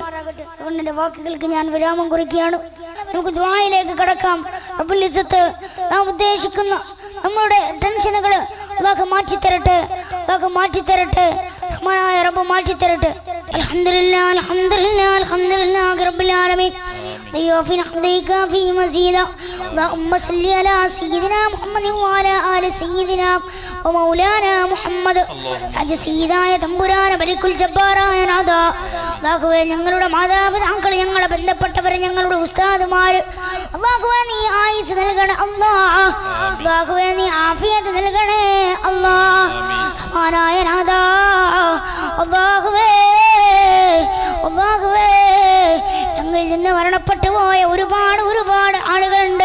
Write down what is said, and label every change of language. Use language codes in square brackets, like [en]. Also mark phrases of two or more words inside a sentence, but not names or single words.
[ml] അതുകൊണ്ട് എൻ്റെ വാക്കുകൾക്ക് ഞാൻ വിരാമം കുറിക്കുകയാണ്. നമുക്ക് ദുആയിലേക്ക് കടക്കാം. [ar] رب العزة [ml] നാം ഉദ്ദേശിക്കുന്ന നമ്മുടെ ടെൻഷനുകൾ അല്ലാഹു മാറ്റിത്തരട്ടെ. അല്ലാഹു മാറ്റിത്തരട്ടെ. റഹ്മാനായ റബ്ബ് മാറ്റിത്തരട്ടെ. [ar] الحمد لله الحمد لله الحمد لله رب العالمين. في نحمدك في مزيدا. اللهم صل على سيدنا محمد وعلى آل سيدنا ومولانا محمد. [ml] രാജ സയ്യിദായ തമ്പുരാന മലിക്കുൽ ജബ്ബാറായ നാഥ, അല്ലാഹുവേ ഞങ്ങളുടെ മാതാപിതാക്കൾ, ഞങ്ങളെ ബന്ധപ്പെട്ടവർ, ഞങ്ങളുടെ ഉസ്താദുമാര്, അല്ലാഹുവേ നീ ആയുസ് നൽകണേ അല്ലാഹ്. അല്ലാഹുവേ നീ ആഫിയത്ത് നൽകണേ അല്ലാഹ്. റഹ്മാനായ നാഥ, അല്ലാഹുവേ അല്ലാഹുവേ ഞങ്ങളിൽ നിന്ന് മരണപ്പെട്ടു പോയ ഒരുപാട് ആളുകളുണ്ട്.